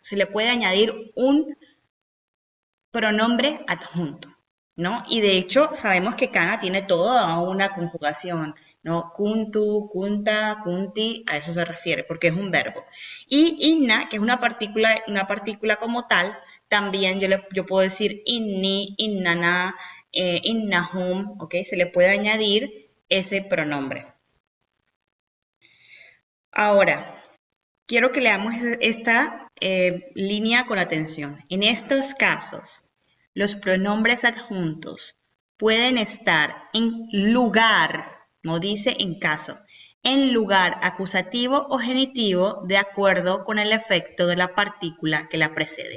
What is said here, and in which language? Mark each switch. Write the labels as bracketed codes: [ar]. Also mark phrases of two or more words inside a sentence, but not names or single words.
[es] Se le puede añadir un pronombre adjunto, ¿no? Y de hecho sabemos que Kana tiene toda una conjugación, ¿no? [ar] كنتُ كنتَ كنتِ, [es] a eso se refiere, porque es un verbo. Y inna, que es una partícula como tal, también yo puedo decir [ar] إني إننا إنهم, [es] ¿ok? Se le puede añadir ese pronombre. Ahora, quiero que leamos esta línea con atención. En estos casos, los pronombres adjuntos pueden estar en lugar, no dice en caso, en lugar acusativo o genitivo de acuerdo con el efecto de la partícula que la precede.